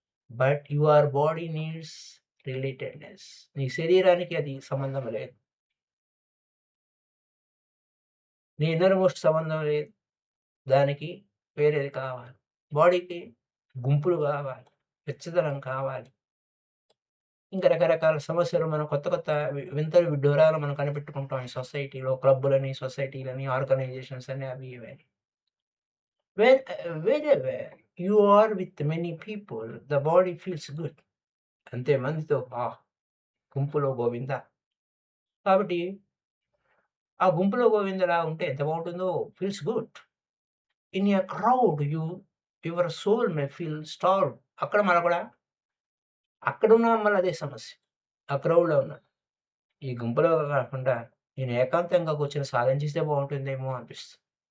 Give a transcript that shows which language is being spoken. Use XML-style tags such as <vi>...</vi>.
<en>But your body needs relatedness.</en> <te>నీ శరీరానికి అది సంబంధం లేదు, నీ ఇన్నర్ మోస్ట్ సంబంధం లేదు, దానికి వేరేది కావాలి. బాడీకి గుంపులు కావాలి, వెచ్చదనం కావాలి, ఇంకా రకరకాల సమస్యలు, మనం కొత్త కొత్త వింతలు విడ్డూరాలు మనం కనిపెట్టుకుంటాం ఈ సొసైటీలో. క్లబ్బులని, సొసైటీలని, ఆర్గనైజేషన్స్ అని, అవి ఇవని.</te> <en>wherever you are with many people, the body feels good.</en> <te>అంతే మందితో గుంపులో గోవింద. కాబట్టి ఆ గుంపులో గోవిందలా ఉంటే ఎంత బాగుంటుందో.</te> <en>Feels good. In a crowd your soul may feel starved.</en> <te>అక్కడ మన కూడా అక్కడున్న మళ్ళీ అదే సమస్య. ఆ క్రౌడ్లో ఉన్నా, ఈ గుంపులో కాకుండా నేను ఏకాంతంగా కూర్చొని సాధన చేస్తే బాగుంటుందేమో అనిపిస్తుంది.</te>